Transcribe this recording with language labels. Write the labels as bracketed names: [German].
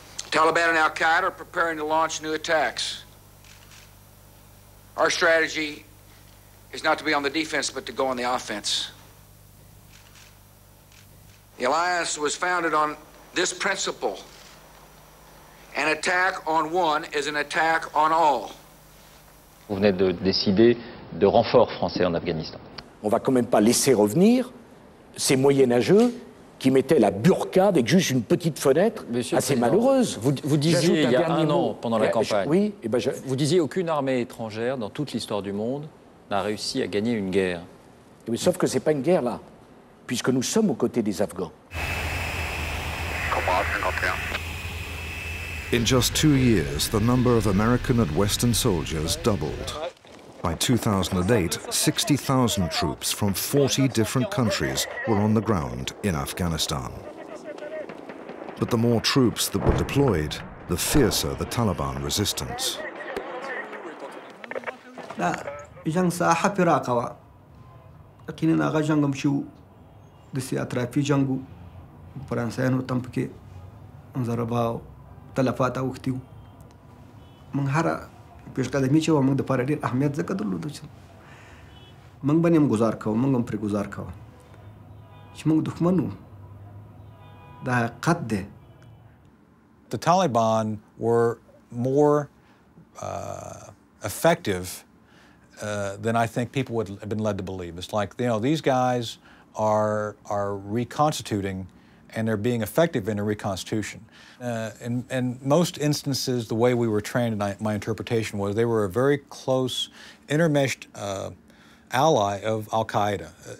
[English] Taliban and Al-Qaeda are preparing to launch new attacks. Our strategy is not to be on the defense, but to go on the offense. The alliance was founded on this principle. An attack on one is an attack on all. [French] Vous venez de décider de renforts français en Afghanistan. On va quand même pas laisser revenir ces moyenâgeux qui mettaient la burqa avec juste une petite fenêtre assez malheureuse. Vous disiez il y a un an, pendant la campagne, oui, vous disiez aucune armée étrangère dans toute l'histoire du monde n'a réussi à gagner une guerre. Mais sauf que c'est pas une guerre là, puisque nous sommes aux côtés des Afghans. [English] In just 2 years, the number of American and Western soldiers doubled. By 2008, 60,000 troops from 40 different countries were on the ground in Afghanistan. But the more troops that were deployed, the fiercer the Taliban resistance. [Pashto] جنگ ساحه پراقه وه یقینا هغه جنګ هم چې و داسې اطرافي جنګ و فرانسویانو ته هم پکې ضربه او تلفات اوښتي وو موږ هره پیشقدمي چې وه موږ دپاره ډېر اهمیت ځکه درلودو چې موږ به هم ګزار کوو موږ هم پرې ګزار کوو چې موږ دښمن وو دا حقیقت دی. [English] The Taliban were more effective than I think people would have been led to believe. It's like, you know, these guys are reconstituting and they're being effective in a reconstitution. In most instances, the way we were trained, and my interpretation was they were a very close, intermeshed ally of al-Qaeda.